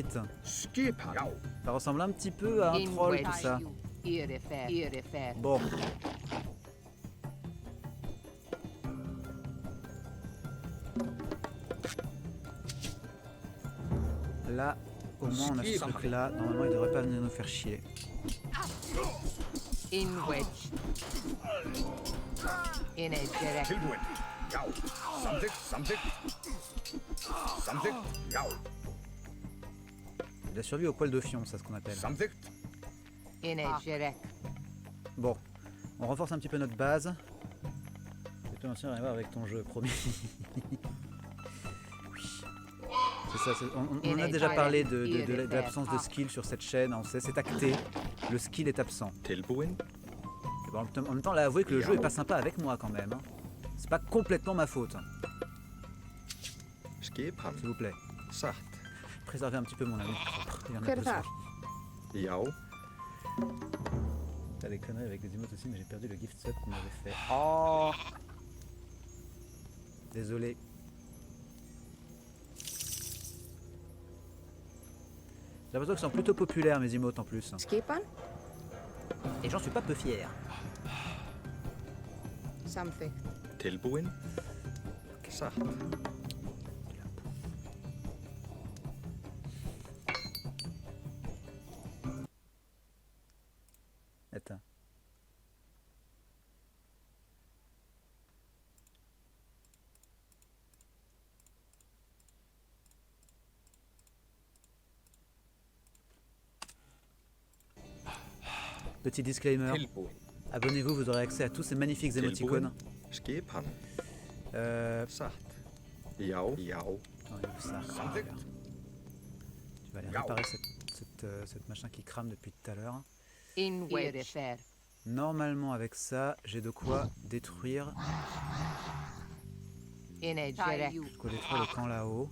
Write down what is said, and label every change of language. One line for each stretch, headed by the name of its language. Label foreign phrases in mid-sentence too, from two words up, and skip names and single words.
French: Ça ressemble un petit peu à un troll, tout ça. Bon. Là, au moins on a ce truc là. Normalement il devrait pas venir nous faire chier. In wedge. In a direct.
Icelandic: Tilbúin. Já. Samþykkt. Já.
French: Il a survécu au poil de fion, ça ce qu'on appelle.
Icelandic: Samþykkt. In a direct.
French: Bon, on renforce un petit peu notre base. Je peux rien à voir avec ton jeu, promis. Oui. C'est ça, on en a déjà parlé de l'absence de skill sur cette chaîne, c'est acté, le skill est absent.
Icelandic: Tilbúin.
French: Et bon, en même temps, là, avouez que le jeu est pas sympa avec moi quand même. Hein. C'est pas complètement ma faute.
Icelandic: Skipan.
French: S'il vous plaît.
Icelandic: Satt.
French: Préservez un petit peu mon ami. Il y en a
Icelandic: Hver er
French: besoin.
Icelandic: þar? Já.
French: T'as des conneries avec des emotes aussi, mais j'ai perdu le
English: gift sub
French: qu'on avait fait. Oh, désolé. J'ai l'impression qu'ils sont plutôt populaires mes emotes en plus.
Icelandic: Skipan?
French: Et j'en suis pas peu fier.
Icelandic: Samþykkt. Tilbúin. Satt.
French: Attends. Petit disclaimer.
Icelandic: Tilbúin.
French: Abonnez-vous, vous aurez accès à tous ces magnifiques émoticônes.
Icelandic: Skipan. Satt. Já. Já.
French: Oh, il est où ça?
Icelandic: Samþykkt.
French: Tu vas aller réparer cette machin qui crame depuis tout à l'heure. In wedge. Normalement avec ça, j'ai de quoi détruire. In a direct. De quoi détruire le camp là-haut.